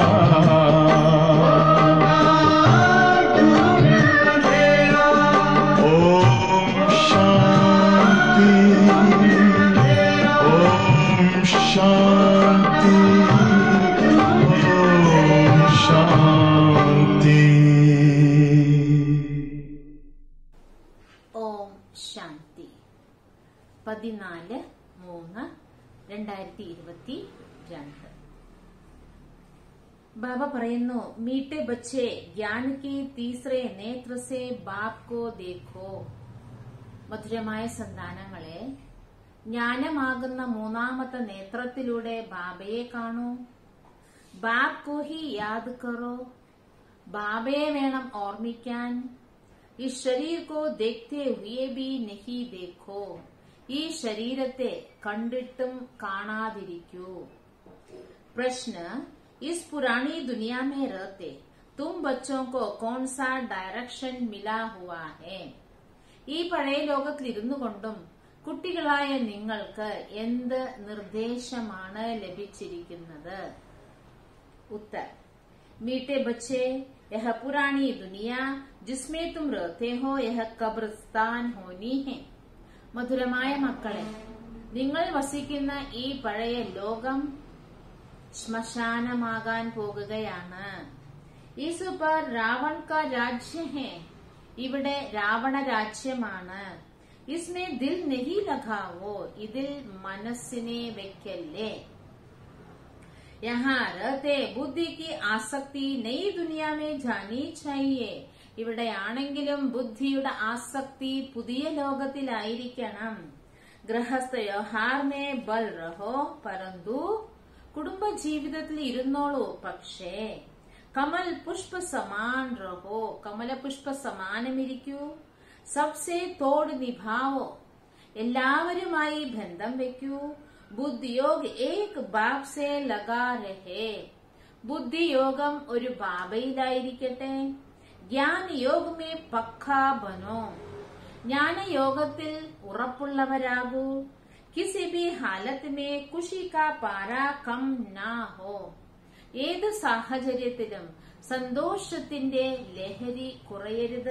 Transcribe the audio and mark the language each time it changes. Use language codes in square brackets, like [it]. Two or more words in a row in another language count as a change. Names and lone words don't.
[hi] ओम शांति, ओम शांति, ओम शांति। [ml] ഓം ശാന്തി. 14/3/2022. ബാബ പറയുന്നു, [hi] മീठे बच्चे ज्ञान के तीसरे नेत्र से बाप को देखो. [ml] മധുരമായ സന്താനങ്ങളെ, ജ്ഞാനമാകുന്ന മൂന്നാമത്തെ നേത്രത്തിലൂടെ ബാബയെ കാണൂ. [hi] बाप को ही याद करो. [ml] ബാബയെ വേണം ഓർമ്മിക്കാൻ. [hi] इस शरीर को देखते हुए भी नहीं देखो. [ml] ഈ ശരീരത്തെ കണ്ടിട്ടും കാണാതിരിക്കൂ. [hi] प्रश्न, इस पुरानी दुनिया में रहते तुम बच्चों को कौन सा डायरेक्शन मिला हुआ है? [ml] ഈ പഴയ ലോകത്തിൽ ഇരുന്നു കൊണ്ടും കുട്ടികളായ നിങ്ങൾക്ക് എന്ത് നിർദ്ദേശമാണ് ലഭിച്ചിരിക്കുന്നത്? [hi] उत्तर, मीठे बच्चे, यह पुरानी दुनिया जिसमें तुम रहते हो यह कब्रिस्तान होनी है. [ml] മധുരമായ മക്കളെ, നിങ്ങൾ വസിക്കുന്ന ഈ പഴയ ലോകം ശ്മശാനമാകാൻ പോകുകയാണ്. [hi] इस पर रावण का राज्य है, [ml] ഇവിടെ രാവണ രാജ്യമാണ്. [hi] इसमें दिल नहीं लगाओ, [ml] ഇതിൽ മനസ്സിനെ വെക്കല്ലേ. [hi] यहाँ रहते बुद्धि की आसक्ति नई दुनिया में जानी चाहिए. [ml] ഇവിടെയാണെങ്കിലും ബുദ്ധിയുടെ ആസക്തി പുതിയ ലോകത്തിലായിരിക്കണം. [hi] गृहस्थ व्यवहार में बल रहो, परन्तु [ml] കുടുംബ ജീവിതത്തിൽ ഇരുന്നോളൂ, പക്ഷേ [hi] कमल पुष्प समान रहो, [ml] കമലപുഷ്പ സമാനമിരിക്കൂ. [hi] सबसे तोड़ निभाओ, [ml] എല്ലാവരുമായി ബന്ധം വെക്കൂ. [hi] ബുദ്ധിयोग एक बाप से लगा रहे, [ml] ബുദ്ധിയോഗം ഒരു ബാബയിലായിരിക്കട്ടെ. [hi] ज्ञानयोग में पक्का बनो, [ml] ജ്ഞാനയോഗത്തിൽ ഉറപ്പുള്ളവരാകൂ. [hi] किसी भी हालत में खुशी का पारा कम न हो, [ml] ഏത് സാഹചര്യത്തിലും സന്തോഷത്തിന്റെ ലഹരി കുറയരുത്.